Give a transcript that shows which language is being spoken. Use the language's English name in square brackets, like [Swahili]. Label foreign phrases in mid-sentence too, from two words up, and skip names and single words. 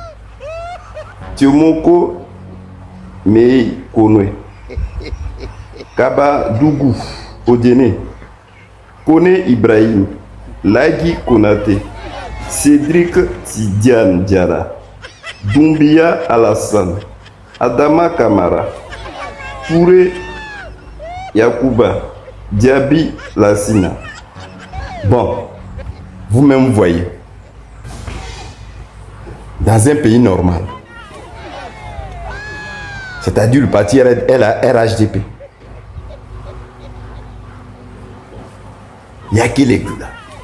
[French] Tiomoko Mei Konwe, Kaba Dougou Odene, Kone Ibrahim, Lagi Konate, Cédric Tidiane Diara, Doumbia Alassane, Adama Kamara, Touré Yakouba, Diaby Lassina. Bon, vous-même voyez, dans un pays normal, c'est-à-dire le parti RHDP, il n'y a qui les là.